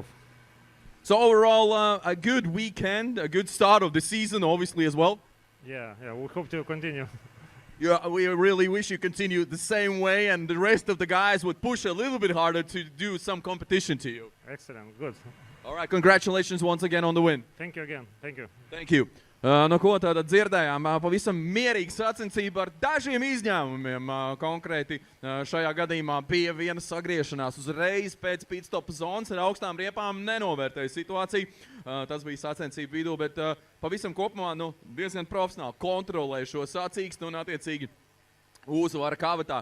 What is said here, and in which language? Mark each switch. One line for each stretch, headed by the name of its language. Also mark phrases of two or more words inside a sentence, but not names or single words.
English: So overall, a good weekend, a good start of the season, obviously, as well. Yeah, we hope to continue. Yeah, we really wish you continue the same way, and the rest of the guys would push a little bit harder to do some competition to you. Excellent, good. All right, congratulations once again on the win. Thank you again, thank you. Thank you.
Latvian: No ko tātad dzirdējām, pavisam mierīga sacensība ar dažiem izņēmumiem. Konkrēti šajā gadījumā bija viena sagriešanās uzreiz pēc pitstopa zonas ar augstām riepām, nenovērtēja situāciju. Tas bija sacensību vidū, bet pavisam kopumā diezgan profesionāli kontrolēja šo sacīkstu un attiecīgi uzvara kavatā.